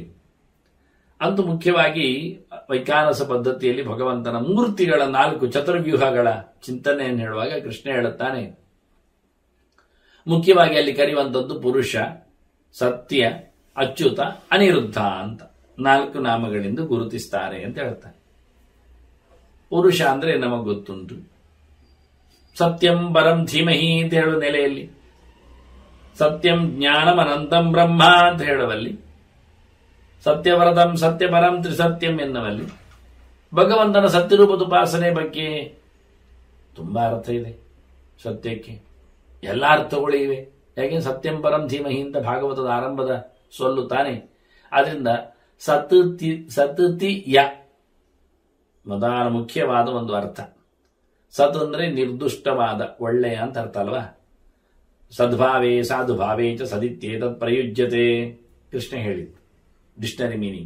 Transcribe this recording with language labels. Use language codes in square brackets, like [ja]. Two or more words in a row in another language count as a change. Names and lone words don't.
[kn] ಅಂತೂ ಮುಖ್ಯವಾಗಿ ವೈಖಾನಸ ಪದ್ಧತಿಯಲ್ಲಿ ಭಗವಂತನ ಮೂರ್ತಿಗಳ 4 ಚತುರ್ವ್ಯೂಹಗಳ ಚಿಂತನೆಯನ್ನು ಹೇಳುವಾಗ ಕೃಷ್ಣ ಹೇಳುತ್ತಾನೆ, ಮುಖ್ಯವಾಗಿ ಅಲ್ಲಿ ಕರೆಯುವಂಥದ್ದು ಪುರುಷ, ಸತ್ಯ, ಅಚ್ಯುತ, ಅನಿರುದ್ಧ ಅಂತ 4 ನಾಮಗಳಿಂದ ಗುರುತಿಸ್ತಾರೆ ಅಂತ ಹೇಳ್ತಾನೆ. ಪುರುಷ ಅಂದ್ರೆ ನಮಗೆ ಗೊತ್ತುಂಟು, [sa] ಸತ್ಯಂ ಪರಂ ಧೀಮಹಿ [kn] ಅಂತ ಹೇಳುವ ನೆಲೆಯಲ್ಲಿ, [sa] ಸತ್ಯಂ ಜ್ಞಾನಂ ಅನಂತಂ ಬ್ರಹ್ಮ [kn] ಅಂತ ಹೇಳುವಲ್ಲಿ, [sa] ಸತ್ಯವರದಂ ಸತ್ಯಪರಂ ತ್ರಿಸತ್ಯಂ [kn] ಎನ್ನುವಲ್ಲಿ, ಭಗವಂತನ ಸತ್ಯರೂಪದ ಉಪಾಸನೆ ಬಗ್ಗೆ ತುಂಬಾ ಅರ್ಥ ಇದೆ. ಸತ್ಯಕ್ಕೆ ಎಲ್ಲ ಅರ್ಥಗಳು ಇವೆ. ಯಾಕೆ [sa] ಸತ್ಯಂ ಪರಂ ಧೀಮಹಿ [kn] ಅಂತ ಭಾಗವತದ ಆರಂಭದ ಸೊಲ್ಲು ತಾನೆ. ಆದ್ರಿಂದ ಸತತಿಯ ಮೊದಲ ಮುಖ್ಯವಾದ ಒಂದು ಅರ್ಥ. ಸತ್ ಅಂದ್ರೆ ನಿರ್ದುಷ್ಟವಾದ, ಒಳ್ಳೆಯ ಅಂತ ಅರ್ಥ ಅಲ್ವಾ. [sa] ಸದ್ಭಾವೇ ಸಾಧುಭಾವೇ ಚ ಸದಿತ್ಯೇತತ್ ಪ್ರಯುಜ್ಯತೆ [kn] ಕೃಷ್ಣ ಹೇಳಿದ್ದು [en] dictionary meaning.